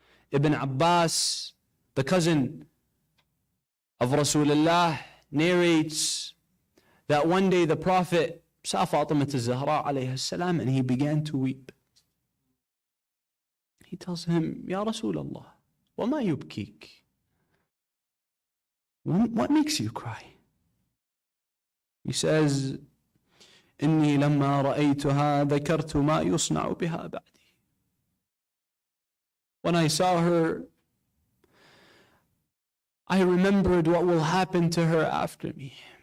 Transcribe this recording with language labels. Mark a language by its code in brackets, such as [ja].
[en] Ibn Abbas, the cousin of Rasulullah, narrates that one day the Prophet saw Fatima Zahra alayha salam and he began to weep. He tells him, Ya Rasulullah, [ar] وَمَا يُبْكِيكِ? [en] What makes you cry? He says, [ar] إِنِّي لَمَّا رَأَيْتُهَا ذَكَرْتُ مَا يُصْنَعُ بِهَا بَعْدِي. [en] When I saw her, I remembered what will happen to her after me.